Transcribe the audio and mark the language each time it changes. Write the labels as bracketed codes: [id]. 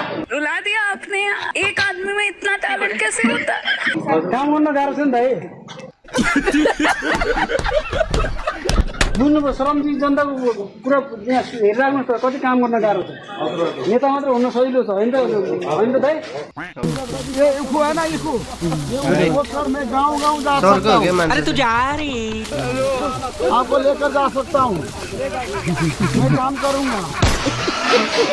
[hi] रुला दिया आपने एक आदमी में इतना टैलेंट कैसे होता है [ne] काम गर्न गाह्रो छ नि भाइ बुझ्नु श्रमजीवी जनताको कुरा हेरिराख्नु त कति काम गर्न गाह्रो छ नेता मात्र हुन सजिलो छ होइन त भाइ [hi] अरे तू जा रही आपको लेकर जा सकता हूँ मैं काम करूँगा